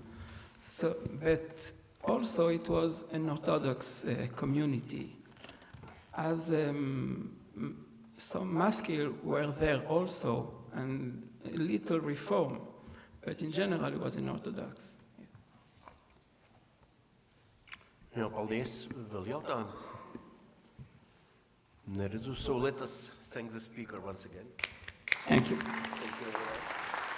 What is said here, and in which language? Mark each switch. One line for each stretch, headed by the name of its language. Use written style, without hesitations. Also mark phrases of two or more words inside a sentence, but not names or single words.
English: So, but also it was an Orthodox community. As some maskil were there also, and a little reform, but in general it was an Orthodox.
Latvian: Jā, paldies. Vēl jautājumi? Neredzu.
English: So let us thank the speaker once again. Thank you. Thank you.